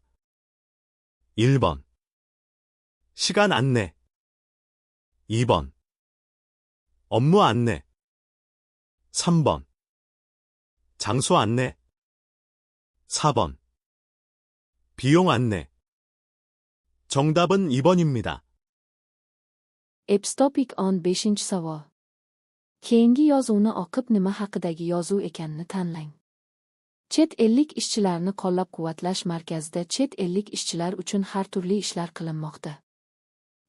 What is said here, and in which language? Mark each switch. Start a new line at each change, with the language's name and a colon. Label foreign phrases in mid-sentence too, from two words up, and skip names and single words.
Korean: 1번. 시간 안내. 2번. 업무 안내. 3번. 장소 안내. 4번. 비용 안내. 정답은 2번입니다.
Uzbek: Epstopik on 5-chi savol. Keyingi yozuvni o'qib nima haqidagi yozuv ekanini tanlang. Chet ellik ishchilarni qo'llab-quvvatlash markazida chet ellik ishchilar uchun har turli ishlar qilinmoqda.